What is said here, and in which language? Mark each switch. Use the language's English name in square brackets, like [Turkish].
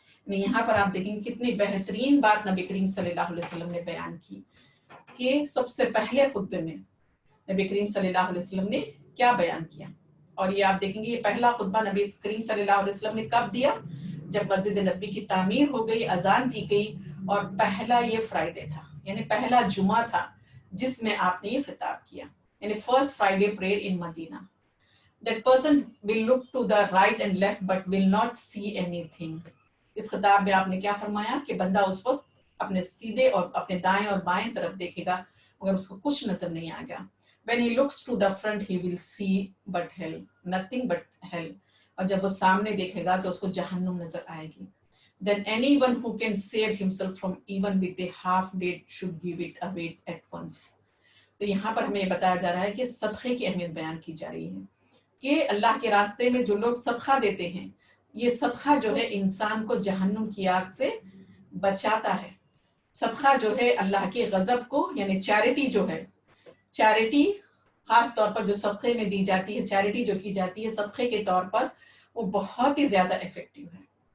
[Urdu] یہاں پر آپ دیکھیں کتنی بہترین بات نبی کریم صلی اللہ علیہ وسلم نے بیان کی کہ سب سے پہلے خطبے میں نبی کریم صلی اللہ علیہ وسلم نے کیا بیان کیا. اور یہ آپ دیکھیں گے یہ پہلا خطبہ نبی کریم صلی اللہ علیہ وسلم نے کب دیا؟ جب مسجد نبی کی تعمیر ہو گئی، اذان دی گئی اور پہلا یہ فرائیڈے تھا یعنی پہلا جمعہ تھا جس میں آپ نے یہ خطاب کیا، یعنی [English] First Friday prayer in Medina. That person will look to the right and left but will not see anything. [Urdu] اس خطاب میں آپ نے کیا فرمایا کہ بندہ اس وقت اپنے سیدھے اور اپنے دائیں اور بائیں طرف دیکھے گا مگر اس کو کچھ نظر نہیں آئے گا. [English] When he looks to the front he will see but hell, nothing but hell. [Urdu] اور جب وہ سامنے دیکھے گا تو اس کو جہنم نظر آئے گی. [English] Then anyone who can save himself from even with a half deed should give it away at once. [Urdu] تو یہاں پر ہمیں بتایا جا رہا ہے کہ صدقے کی اہمیت بیان کی جا رہی ہے کہ اللہ کے راستے میں جو لوگ صدقہ دیتے ہیں یہ صدقہ جو ہے انسان کو جہنم کی آگ سے بچاتا ہے. صدقہ جو ہے اللہ کے غضب کو یعنی چیریٹی جو ہے، چیریٹی خاص طور پر جو صدقے میں دی جاتی ہے، چیریٹی جو کی جاتی ہے صدقے کے طور پر وہ بہت ہی زیادہ ایفیکٹو ہے.